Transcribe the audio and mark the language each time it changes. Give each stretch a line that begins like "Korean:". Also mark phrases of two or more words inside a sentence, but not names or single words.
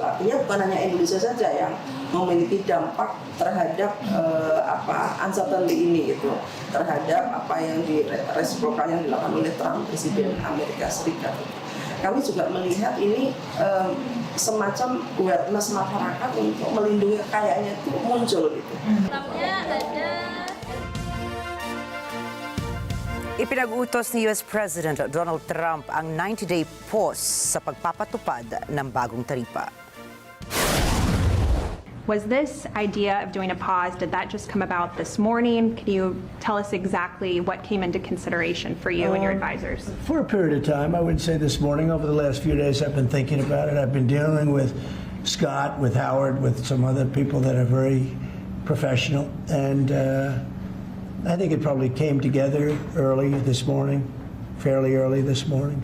Indonesian: Artinya bukan hanya Indonesia saja yang memiliki dampak terhadap uncertainty ini gitu, terhadap apa yang resiprokal yang dilakukan oleh Trump, Presiden Amerika Serikat. Kami juga melihat ini semacam awareness masyarakat untuk melindungi kekayaannya itu muncul gitu.
Filipino: Ipinag-utos ni
English: US President
Filipino: Donald Trump ang
English: 90-day pause
Filipino: sa pagpapatupad ng bagong taripa.
English: Was this idea of doing a pause, did that just come about this morning? Can you tell us exactly what came into consideration for you and your advisors? For a period of time, I would say this morning, over the last few days, I've been thinking about it. I've been dealing with Scott, with Howard, with some other people that are very professional, and I think it probably came together early this morning, fairly early this morning.